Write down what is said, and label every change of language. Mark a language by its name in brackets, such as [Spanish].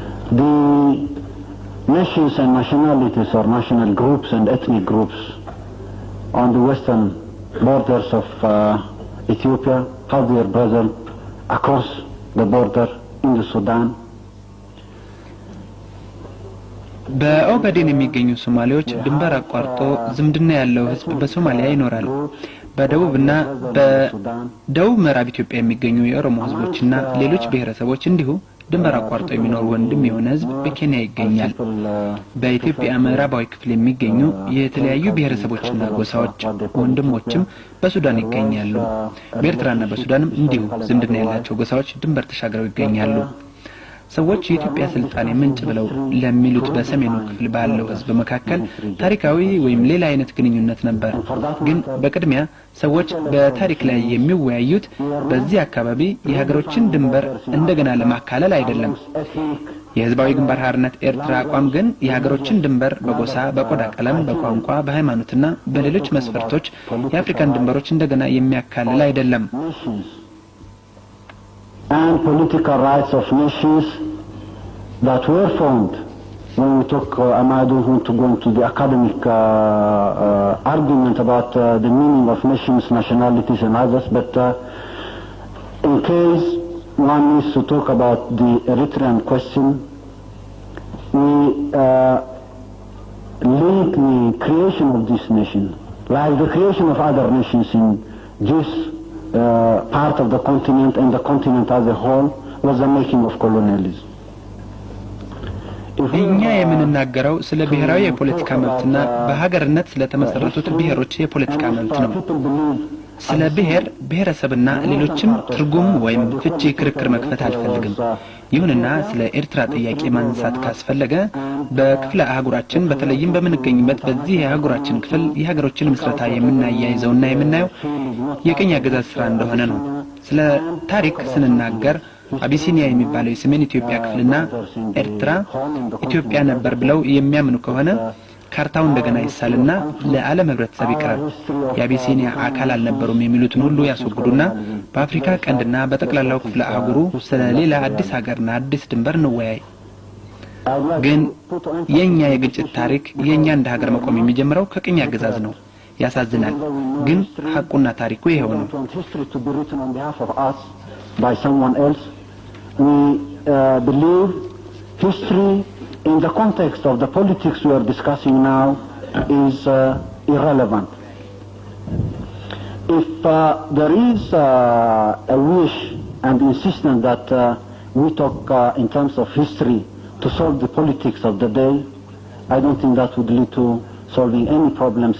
[English] The nations and nationalities or national groups and ethnic groups on the western borders of Ethiopia have their brother across the border in the Sudan. [Amharic] በኦጋዴን የሚገኙ ሶማሌዎች ድንበር አቋርጦ ዝምድና ያለው ህዝብ በሶማሊያ ይኖራል። በደቡብና በደቡብ ምዕራብ ኢትዮጵያ የሚገኙ የኦሮሞ ህዝቦችና ሌሎች ብሔረሰቦች እንዲሁ ድንበር አቋርጦ የሚኖር ወንድም የሆነ ህዝብ በኬንያ ይገኛል። በኢትዮጵያ ምዕራባዊ ክፍል የሚገኙ የተለያዩ ብሔረሰቦችና ጎሳዎች ወንድሞችም በሱዳን ይገኛሉ። በኤርትራና በሱዳንም እንዲሁ ዝምድና ያላቸው ጎሳዎች ድንበር ተሻግረው ይገኛሉ። ሰዎች የኢትዮጵያ ስልጣኔ ምንጭ ብለው ለሚሉት በሰሜኑ ክፍል ባለው ህዝብ መካከል ታሪካዊ ወይም ሌላ አይነት ግንኙነት ነበር። ግን በቅድሚያ ሰዎች በታሪክ ላይ የሚወያዩት በዚህ አካባቢ የሀገሮችን ድንበር እንደገና ለማካለል አይደለም። የህዝባዊ ግንባር ሓርነት ኤርትራ አቋም ግን የሀገሮችን ድንበር በጎሳ፣ በቆዳ ቀለም፣ በቋንቋ፣ በሃይማኖትና በሌሎች መስፈርቶች የአፍሪካን ድንበሮች እንደገና የሚያካልል አይደለም። [English] And political rights of nations that were formed. When we talk, I don't want to go into the academic argument about the meaning of nations, nationalities and others, but in case one needs to talk about the Eritrean question, we link the creation of this nation, like the creation of other nations in this part of the continent and the continent as a whole, was the making of colonialism. [Amharic] እኛ የምንናገረው ስለ ብሔራዊ የፖለቲካ መብትና በሀገርነት ስለተመሰረቱት ብሔሮች የፖለቲካ መብት ነው። ስለ ብሔር ብሔረሰብና ሌሎችም ትርጉም ወይም ፍቺ ክርክር መክፈት አልፈልግም። ይሁንና ስለ ኤርትራ ጥያቄ ማንሳት ካስፈለገ በክፍለ አህጉራችን በተለይም በመንገኝበት በዚህ የአህጉራችን ክፍል የሀገሮችን ምስረታ የምናያይዘውና የምናየው የቅኝ አገዛዝ ስራ እንደሆነ ነው። ስለ ታሪክ ስንናገር አቢሲኒያ የሚባለው የሰሜን ኢትዮጵያ ክፍልና ኤርትራ ኢትዮጵያ ነበር ብለው የሚያምኑ ከሆነ ካርታው እንደገና ይሳልና ለዓለም ህብረተሰብ ይቀርብ። የአቢሲኒያ አካል አልነበሩም የሚሉትን ሁሉ ያስወግዱና በአፍሪካ ቀንድና በጠቅላላው ክፍለ አህጉሩ ስለ ሌላ አዲስ ሀገርና አዲስ ድንበር እንወያይ። ግን የኛ የግጭት ታሪክ የኛ እንደ ሀገር መቆም የሚጀምረው ከቅኝ አገዛዝ ነው። ያሳዝናል፣ ግን ሐቁና ታሪኩ ይሄው ነው። [English] By someone else, we believe history in the context of the politics we are discussing now is irrelevant. If there is a wish and insistence that we talk in terms of history to solve the politics of the day, I don't think that would lead to solving any problems.